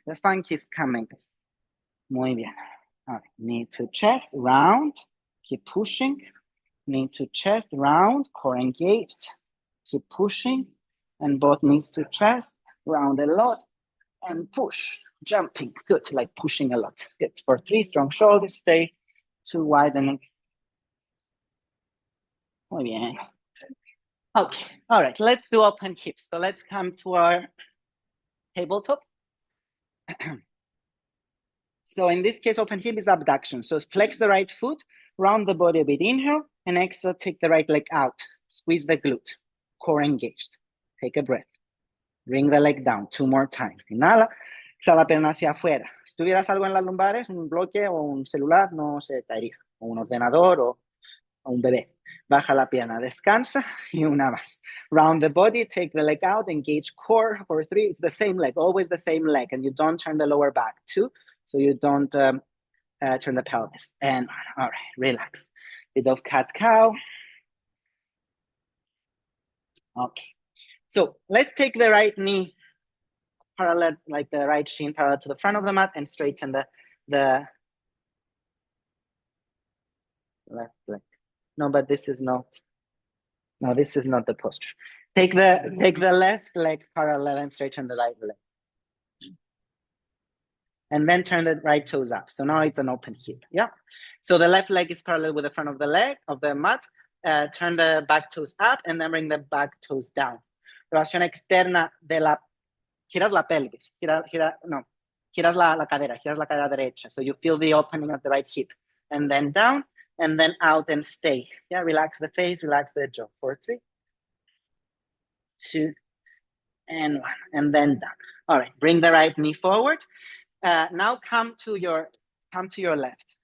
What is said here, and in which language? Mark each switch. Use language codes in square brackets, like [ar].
[en] The funky is coming. [es] Muy bien. [en] All right. Knee to chest, round. Keep pushing. Knee to chest, round. Core engaged. Keep pushing. And both knees to chest, round a lot. And push. Jumping. Good. Like pushing a lot. Good. For 3, strong shoulders. Stay too wide and [es] muy bien. [en] Okay, all right, let's do open hips. So let's come to our tabletop. So in this case, open hip is abduction. So flex the right foot, round the body a bit, inhale, and exhale, take the right leg out. Squeeze the glute, core engaged. Take a breath. Bring the leg down 2 more times. [es] Inhala, exhala pierna hacia afuera. Si tuvieras algo en las lumbares, un bloque o un celular, no se caería. O un ordenador o Un bebé. Baja la pierna, descansa, y una más. [en] Round the body, take the leg out, engage core for 3. It's the same leg, always the same leg, and you don't turn the lower back. 2, so you don't turn the pelvis. And all right, relax. Bit of cat-cow. Okay, so let's take the right knee parallel, like the right shin parallel to the front of the mat, and straighten the left leg. No, but this is no, this is not the posture. Take the left leg parallel and straighten the right leg. And then turn the right toes up. So now it's an open hip, yeah? So the left leg is parallel with the front of the leg, of the mat. Turn the back toes up and then bring the back toes down. [es] Rotación externa de la, giras la pelvis, giras la cadera derecha. [en] So you feel the opening of the right hip. And then down, and then out and stay. Yeah, relax the face, relax the jaw. For 3, 2, and 1, and then down. All right, bring the right knee forward. Now come to your left.